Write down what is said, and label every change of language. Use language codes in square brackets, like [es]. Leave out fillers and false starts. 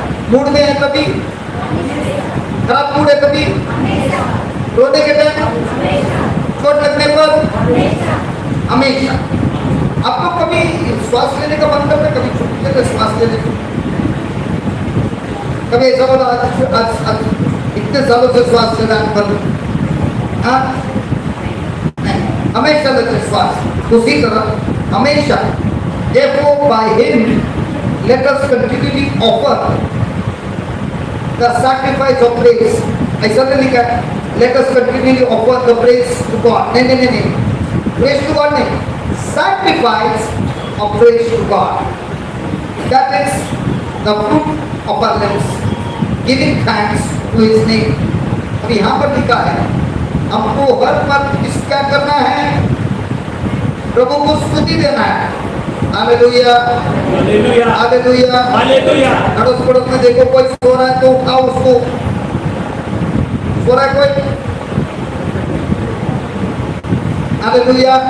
[hi] Mood में है कभी, खराब मूड है कभी, रोने के टाइम, चोट लगने पर, हमेशा। आपको कभी श्वास लेने का मन करता है, कभी छुट्टी लेकर श्वास लेने का, कभी ऐसा बोला आज इतने सालों से श्वास लेना बंद, हाँ नहीं, हमेशा लेते श्वास। उसी तरह हमेशा, [en] therefore by him let us continually offer the sacrifice of praise। [hi] ऐसा नहीं लिखा है [en] let us continually offer the praise to God, नहीं, praise to God नहीं, sacrifice of praise to God, that is the fruit of our lips, giving thanks to his name। [hi] अब यहाँ पर लिखा है हमको हर वक्त क्या करना है, प्रभु को स्तुति देना है। Hallelujah, hallelujah, hallelujah, hallelujah. अड़ोस पड़ोस में देखो कोई सो रहा है तो उठाओ उसको, सो रहा है कोई, हालेलुया,